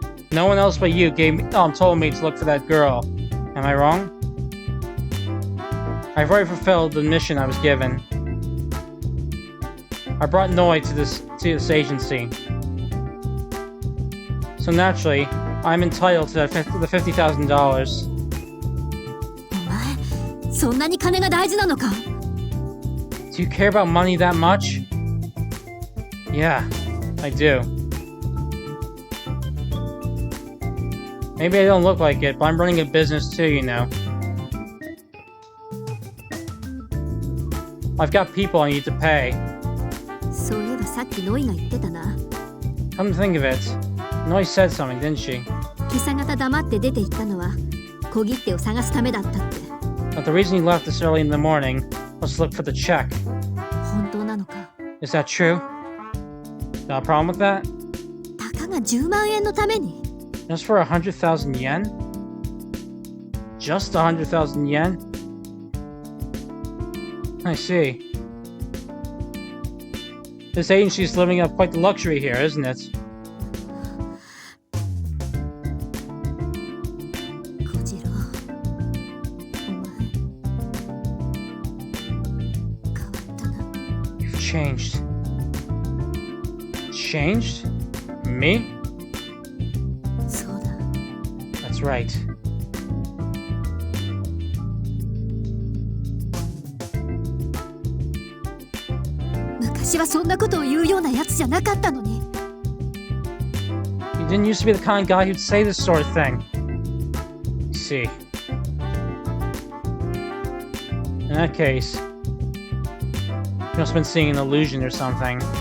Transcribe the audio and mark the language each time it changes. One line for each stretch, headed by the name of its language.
English: No one else but you told me to look for that girl. Am I wrong? I've already fulfilled the mission I was given. I brought Noi to this agency. So naturally, I'm entitled to the $50,000.
Japanese: お前そんなに金が大事なのか
English: Do you care about money that much? Yeah, I do. Maybe I don't look like it, but I'm running a business too, you know. I've got people I need to pay.
Japanese: そういえばさっきノイが言ってたな
English: Come to think of it, Noi said something, didn't she?
Japanese: 今朝方黙って出て行ったのは小切手を探すためだったって
English: But the reason he left this early in the morning was to look for the check.
Japanese: 本当なのか
English: Is that true? Got a problem with that?
Japanese: たかが10万円のために
English: Just for 100,000 yen? Just 100,000 yen? I see. This agency's living up quite the luxury here, isn't it?
Japanese: 小次郎お前変わったな
English: You've changed. Changed? Me?
Japanese: そうだ
English: That's right.
Japanese: 昔はそんなことを言うようなやつじゃなかったのに
English: You didn't used to be the kind of guy who'd say this sort of thing. I see. In that case, you must have been seeing an illusion or something.